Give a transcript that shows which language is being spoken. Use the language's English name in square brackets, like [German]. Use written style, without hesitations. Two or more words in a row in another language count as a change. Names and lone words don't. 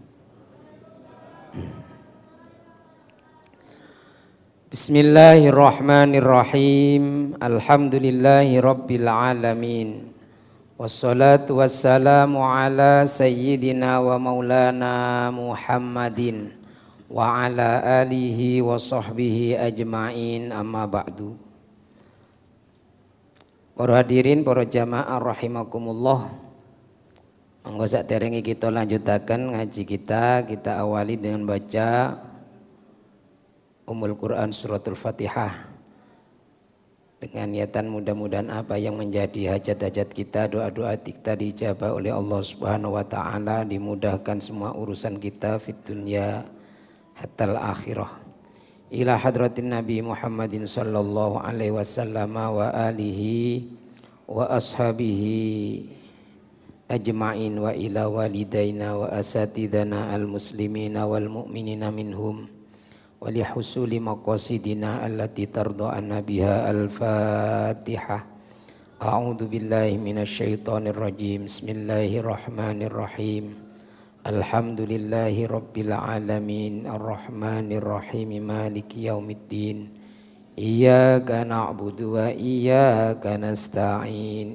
[Arabic] بسم الله الرحمن الرحيم. الحمد لله رب العالمين. والصلاة والسلام على سيدنا ومولانا محمد وعلى آله وصحبه أجمعين، أما بعد. [Indonesian] Para hadirin, para jamaah rahimakumullah. [Javanese] Monggo saderenge kita lanjutaken ngaji kita [Indonesian] awali dengan baca Ummul Quran suratul Fatihah. Dengan niatan mudah-mudahan apa yang menjadi hajat-hajat kita, doa-doa kita dijabah oleh Allah [Arabic] سبحانه وتعالى, [Indonesian] dimudahkan semua urusan kita [Arabic] في الدنيا حتى الآخرة. إلى حضرة النبي محمد صلى الله عليه وسلم وآله وأصحابه أجمعين وإلى والدينا وأساتذتنا المسلمين والمؤمنين منهم ولحصول مقاصدنا التي ترضانا بها الفاتحة. أعوذ بالله من الشيطان الرجيم. بسم الله الرحمن الرحيم. الحمد لله رب العالمين، الرحمن الرحيم، مالك يوم الدين. إياك نعبد وإياك نستعين.